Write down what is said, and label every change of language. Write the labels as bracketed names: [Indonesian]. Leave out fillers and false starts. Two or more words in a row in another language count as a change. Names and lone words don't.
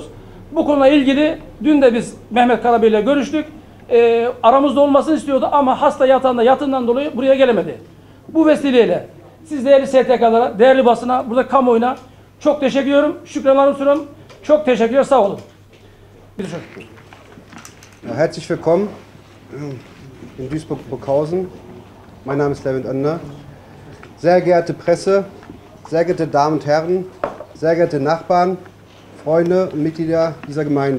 [Turkish] Bu konuyla ilgili dün de biz Mehmet Karabey ile görüştük. Aramızda olmasını istiyordu ama hasta yatağından dolayı buraya gelemedi. Bu vesileyle siz değerli STK'lara, değerli basına, burada kamuoyuna çok teşekkür ediyorum. Şükranlarımı sunuyorum. Çok teşekkürler, sağ olun. [German] Herzlich willkommen in Duisburg-Burghausen. Mein Name ist Levent Önder. Sehr geehrte Presse, sehr geehrte Damen und Herren, sehr geehrte Nachbarn, Freunde und Mitglieder dieser Gemeinde.